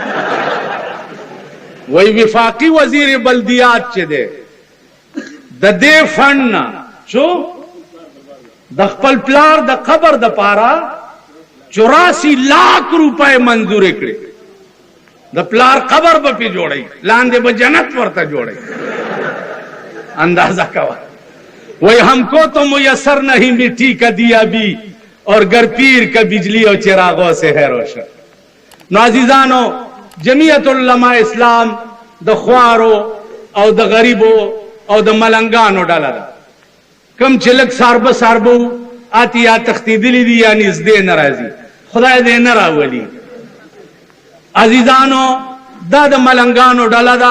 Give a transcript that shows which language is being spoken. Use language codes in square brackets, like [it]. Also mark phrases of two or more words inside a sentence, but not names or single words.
[ps] وی وفاقي وزیر بلدیات چې دی د دې فنډ نه چو د خپل پلار د قبر د پاره 84 लाख روپۍ منظور کړې. د پلار قبر به پې جوړی، لاندې به جنت ورته جوړی. اندازہ کوا. [ur] وی ہم کو تو میسر نہیں مٹی کا دیا بھی اور گر پیر کا بجلی اور چراغوں سے ہے روشن. [ps] نو عزیزانو, जमीयत उलमा इस्लाम د خوارو او د غریبو او د ملنګانو ډله ده. کم چې لږ ساربه آتی یا تختیدلی دي یا نږدې نه راځي، خدای دې نه راولي. عزیزانو دا د ملنګانو ډله ده.